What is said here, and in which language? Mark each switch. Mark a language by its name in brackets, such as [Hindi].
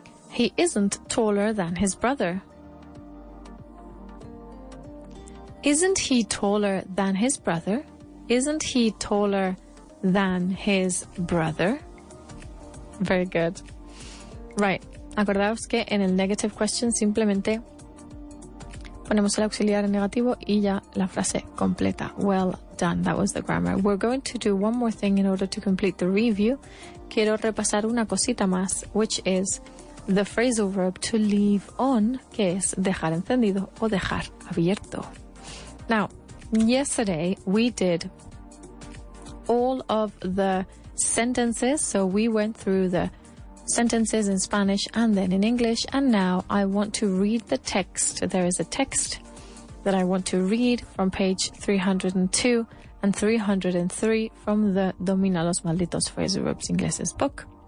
[English] He isn't taller than his brother. Isn't he taller than his brother? Isn't he taller than his brother? Very good. Right. [Spanish] Acordaos que en el negative question simplemente ponemos el auxiliar en negativo y ya la frase completa. [English] Well done. That was the grammar. We're going to do one more thing in order to complete the review. [Spanish] Quiero repasar una cosita más, [English] which is the phrasal verb to leave on, [Spanish] que es dejar encendido o dejar abierto. [English] Now, yesterday we did all of the sentences, so we went through the sentences in Spanish and then in English, and now I want to read the text. There is a text that I want to read from page 302 and 303 from the Domina los Malditos Phrasal Verbs Ingleses book.